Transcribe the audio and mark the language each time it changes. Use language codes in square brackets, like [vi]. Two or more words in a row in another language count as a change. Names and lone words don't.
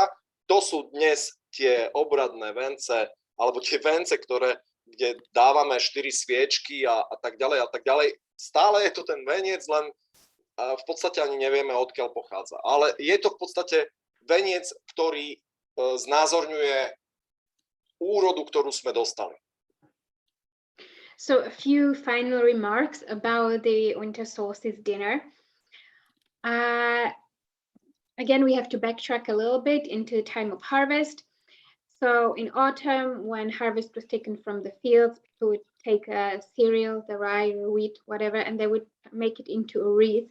[sk] To sú dnes tie obradné vence, alebo tie vence, kde dávame 4 sviečky a tak ďalej a tak ďalej. Stále je to ten veniec, len v podstate ani nevieme, odkiaľ pochádza. Ale je to v podstate veniec, ktorý znázorňuje úrodu, ktorú sme dostali. [en] So a few final remarks about the winter solstice dinner. Again, we have to backtrack a little bit into the time of harvest. So in autumn, when harvest was taken from the fields, people would take a cereal, the rye or wheat, whatever, and they would make it into a wreath.